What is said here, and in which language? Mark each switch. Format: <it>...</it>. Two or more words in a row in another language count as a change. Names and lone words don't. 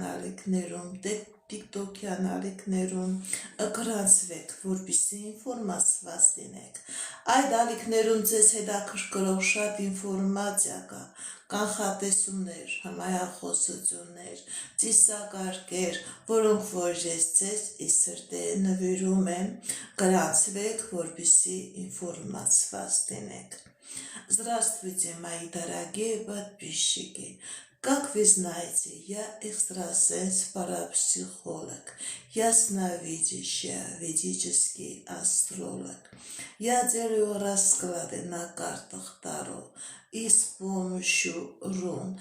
<hy>ալիքներում, TikTok-յան ալիքներում, գրանցվեք, որպեսզի ինֆորմացված լինեք։ Այդ ալիքներում ձեզ հետաքրքրող շատ ինֆորմացիա կա, կանխատեսումներ, հմայախոսություններ, ծիսակարգեր, որոնք որ ես ձեզ ի սրտե նվիրում եմ, գրանցվեք, որպեսզի ինформացված լինեք։</hy> <ru>Здравствуйте, мои дорогие подписчики! Как вы знаете, я экстрасенс-парапсихолог, ясновидящая, ведический астролог. Я делаю расклады на картах Таро и с помощью рун.</ru>